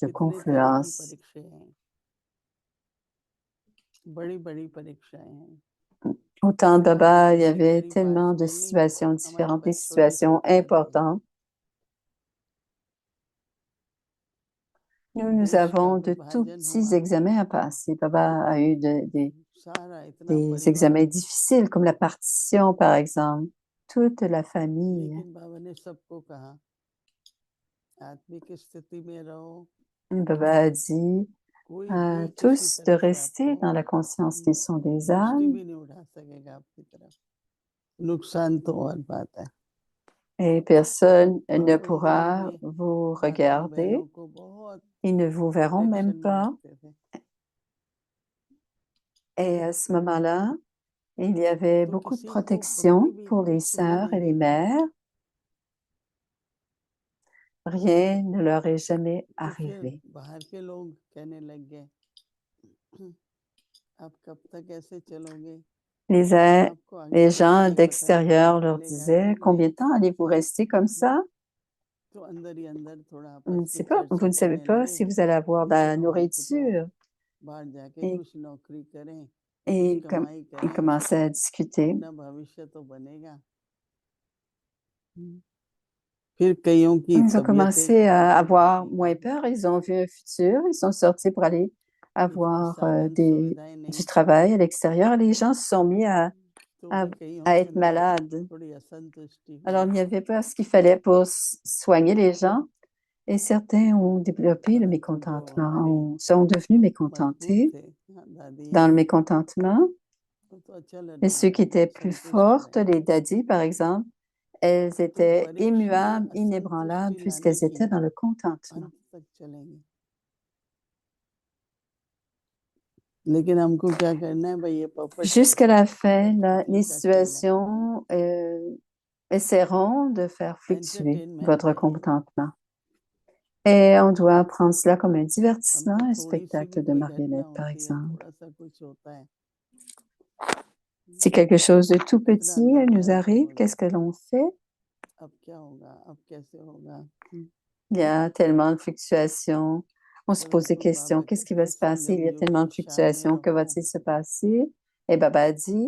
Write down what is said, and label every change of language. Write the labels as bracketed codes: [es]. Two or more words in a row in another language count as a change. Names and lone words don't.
[hi] कितने तरह की [fr] confluence. [hi] परीक्षाएं हैं, बड़ी बड़ी परीक्षाएं हैं, [fr] Au temps de Baba, il y [hi] बड़ी [fr] avait [hi] बड़ी [fr] tellement [hi] बात [fr] de [hi] झेलनी [fr] situations [hi] हमारे [fr] différentes, des [hi] पास छोटे [fr] situations [hi] छोटे आते हैं, [fr] importantes. Nous [hi] देश का [fr] avons de tout [hi] विभाजन [fr] petits [hi] हुआ, [fr] examens à passer. Baba a eu [hi] सारा इतना [fr] des [hi] परिवार, [fr] examens difficiles, comme la partition, par exemple. Toute la famille. [hi] लेकिन बाबा ने सबको कहा आत्मिक स्थिति में रहो, [fr] Baba a dit [hi] कोई [fr] à [hi] भी किसी [fr] tous de [hi] तरह से [fr] rester [hi] आपको [fr] dans la conscience qu'ils sont des [hi] दृष्टि [fr] âmes [hi] भी नहीं उठा सकेगा आपकी तरफ, नुकसान तो और बात है, [fr] et personne ne [hi] और उन दिनों [fr] pourra [hi] में [fr] vous [hi] भातियों [fr] regarder. [hi] बहनों को बहुत [fr] Ils ne vous verront même [hi] प्रोटेक्शन में [fr] pas. [hi] रखते थे, [fr] Et à ce moment-là, il y avait [hi] तो [fr] beaucoup de [hi] किसी को कभी [fr] protection [hi] भी [fr] pour les [hi] कुछ भी [fr] sœurs et [hi] नहीं [fr] les [hi] हुआ, [fr] mères. Rien ne leur est jamais [hi] तो फिर [fr] arrivé. [hi] बाहर के लोग कहने लग गए आप कब तक ऐसे चलोगे, [fr] Les, [hi] आपको आगे [fr] les [hi] चल के [fr] gens [hi] ही पता [fr] d'extérieur leur [hi] चलेगा [fr] disaient, [hi] कि [fr] combien [hi] नहीं, [fr] de temps allez-vous rester comme ça? [hi] तो अंदर ही अंदर थोड़ा [fr] On ne [hi] आपस में [fr] sait pas, vous [hi] चर्चा [fr] ne savez [hi] करने [fr] pas [hi] लगे [fr] si vous allez avoir de [hi] कि [fr] la [hi] चलो हम तो [fr] nourriture. [hi] बाहर जाके [fr] Et, [hi] कुछ नौकरी करें, कुछ [fr] et [hi] कमाई [fr] ils [hi] करें, [fr] commençaient à discuter. [hi] अपना भविष्य तो बनेगा। फिर कईयों की [fr] Ils ont [hi] तबीयतें [fr] commencé à [hi] खराब [fr] avoir [hi] होती [fr] moins [hi] गई, [fr] peur. Ils ont vu un futur. Ils sont sortis pour aller [hi] इतनी [fr] avoir [hi] साधन सुविधाएं [fr] du [hi] नहीं थी, [fr] travail à l'extérieur. Les gens se sont mis [hi] तो [fr] à, [hi] भी कईयों [fr] à [hi] के [fr] être [hi] अंदर [fr] malades. [hi] थोड़ी असंतुष्टि [fr] Alors, il [hi] हुई, [fr] n'y avait pas ce qu'il fallait pour soigner les gens. Et certains ont développé le [hi] परंतु जो [fr] mécontentement, [hi] हमारे [fr] sont devenus [hi] मजबूत [fr] mécontentés [hi] थे दादी [fr] dans le [hi] अम्मा, [fr] mécontentement. [hi] वो तो अच्छा लग [fr] Et [hi] रहा [fr] ceux qui [hi] था, [fr] étaient plus [hi] संतुष्ट [fr] fortes, [hi] रहे। [fr] les daddies par exemple, elles [hi] तो [fr] étaient [hi] परीक्षा में [fr] immuables, inébranlables, [hi] असंतुष्टि लाने [fr] puisqu'elles étaient [hi] की [fr] dans le contentement. [hi] अंत तक चलेंगे, लेकिन हमको क्या करना है भाई, ये पपट [fr] Jusqu'à la fin, [hi] कठपुतली [fr] les [hi] का खेल है, [fr] situations essaieront de faire fluctuer [hi] एंटरटेनमेंट [fr] votre [hi] है ये। [fr] contentement. Et on doit prendre cela comme un [hi] हमको [fr] divertissement, un [hi] थोड़ी सी भी [fr] spectacle de [hi] कोई घटना [fr] marionnettes, par [hi] होती है, [fr] exemple. [hi] थोड़ा सा कुछ होता है, [fr] Si quelque chose de tout [hi] कितना [fr] petit [hi] अंदर में [fr] nous [hi] हलचल [fr] arrive, [hi] हो [fr] qu'est-ce que [hi] जाता है, [fr] l'on fait? [hi] अब क्या होगा, अब कैसे होगा। [fr] Il y a tellement de fluctuations. On se pose des [hi] परंतु [fr] questions. [hi] बाबा [fr] Qu'est-ce qui [hi] कहते [fr] va [hi] हैं [fr] se passer? Il [hi] संगम [fr] y a [hi] युग [fr] tellement [hi] की [fr] de [hi] छाया में [fr] fluctuations. Que [hi] रहो, [fr] va-t-il se passer? Et Baba dit,